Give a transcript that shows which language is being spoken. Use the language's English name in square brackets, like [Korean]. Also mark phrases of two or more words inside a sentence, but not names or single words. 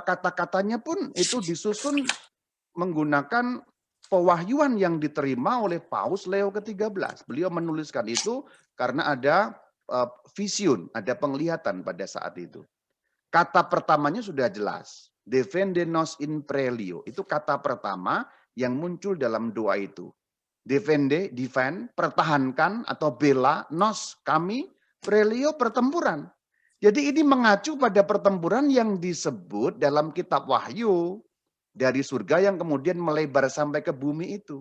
[Indonesian] Kata-katanya pun itu disusun menggunakan pewahyuan yang diterima oleh Paus Leo ke-13. Beliau menuliskan itu karena ada vision, ada penglihatan pada saat itu. Kata pertamanya sudah jelas. [Latin] Defende nos in prelio. [Indonesian] Itu kata pertama yang muncul dalam doa itu. Defende, defend, pertahankan atau bela, nos, kami, prelio, pertempuran. Jadi ini mengacu pada pertempuran yang disebut dalam kitab Wahyu. Dari surga yang kemudian melebar sampai ke bumi itu.